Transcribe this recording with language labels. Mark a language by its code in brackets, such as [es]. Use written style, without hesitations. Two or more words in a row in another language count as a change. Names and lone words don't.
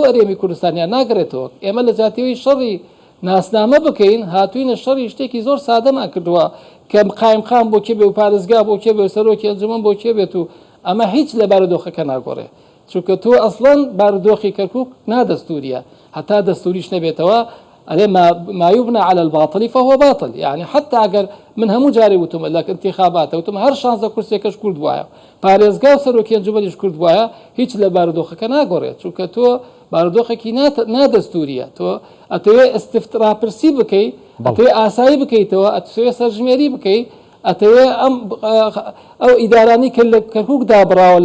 [ckb] ئەرێمی کوردستانیان ناگرێتەوە ئێمە لە جاتیەوەی شەڕی ناسنامە بکەین هاتووینە شەڕی شتێکی زۆر سادەمان کردووە کە قایمقام بۆ کێ بێ و پارێزگا بۆ کێ بێ و سەرۆکی ئەنجومەن بۆ کێ بێت و ئەمە هیچ لە بارودۆخەکە ناگۆڕێ چونکە تۆ ئەسڵەن بارودۆخی کەرکووک نادەستوریە هەتا دەستوریش نەبێتەوە ئەلێ [ar] ما يبنى على الباطل فهو باطل [ckb] يعني حتى ئەگەر من هەموو جارێ وتم لە انتخاباتە وتم هەر شانزە کورسێکەش کورد وایە پارێزگا و سەرۆکی ئەنجومەنیش کورد وایە هیچ لە بارودۆخەکە ناگۆڕێت چونکە تۆ بارودۆخێکی نادەستوریە تۆ ئەتەوێ ئەستراپرسی بکەیت ئەتەوێ ئاسایی بکەیتەوە ئەتەوێ سەرژمێری بکەیت ئەتەوێ ئەو ئیدارانی کە لە کەرکووک دابراوە